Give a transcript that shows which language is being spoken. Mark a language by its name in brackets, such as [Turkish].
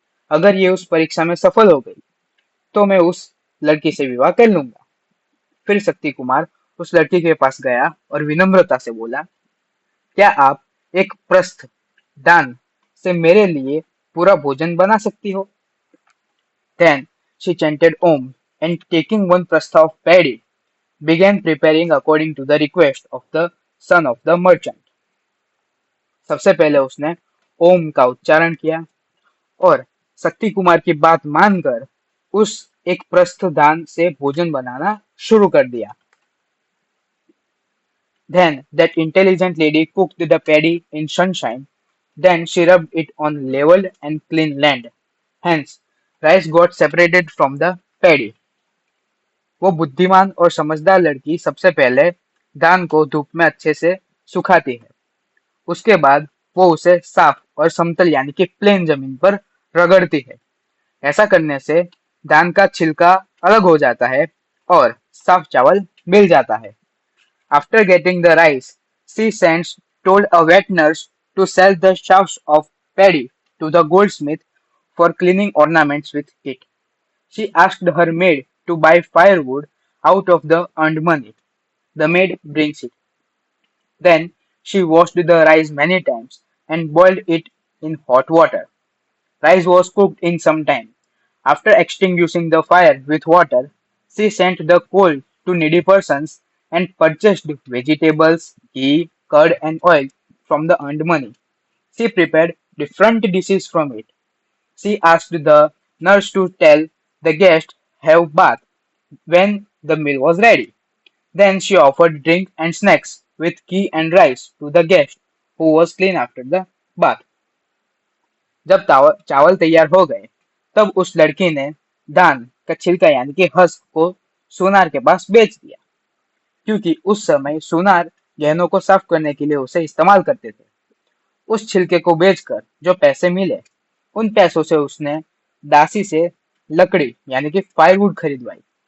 [Hindi] अगर ये उस परीक्षा में सफल हो गई तो मैं उस लड़की से विवाह कर लूंगा। फिर शक्ति कुमार उस लड़की के पास गया और विनम्रता से बोला, क्या आप एक प्रस्थ दान से मेरे लिए पूरा भोजन बना सकती हो? [English] Then she chanted Om and taking one prastha of paddy, began preparing according to the request of the son of the merchant. [Hindi] सबसे पहले उसने ओम का उच्चारण किया और शक्ति कुमार की बात मानकर उस एक प्रस्थ दान से भोजन बनाना शुरू कर दिया। [English] Then that intelligent lady cooked the paddy in sunshine. Then she rubbed it on level and clean land. Hence, rice got separated from the paddy. [Hindi] वो बुद्धिमान और समझदार लड़की सबसे पहले धान को धूप में अच्छे से सुखाती है। उसके बाद वो उसे साफ और समतल यानी कि प्लेन जमीन पर रगड़ती है। ऐसा करने से धान का छिलका अलग हो जाता है और साफ चावल मिल जाता है। [English] After getting the rice, she sends told a wet nurse to sell the shafts of paddy to the goldsmith for cleaning ornaments with it. She asked her maid to buy firewood out of the earned money. The maid brings it. Then She washed the rice many times and boiled it in hot water. Rice was cooked in some time. After extinguishing the fire with water, she sent the coal to needy persons and purchased vegetables, ghee, curd, and oil from the earned money. She prepared different dishes from it. She asked the nurse to tell the guest have bath when the meal was ready. Then she offered drink and snacks with ghee and rice to the guest who was clean after the bath. [Hindi] जब चावल तैयार हो गए, तब उस लड़की ने धान का छिलका यानी कि हस्क को सोनार के पास बेच दिया, क्योंकि उस समय सोनार गहनों को साफ करने के लिए उसे इस्तेमाल करते थे। उस छिलके को बेचकर जो पैसे मिले, उन पैसों से उसने दासी से लकड़ी यानी कि फायरवुड खरीदवाई।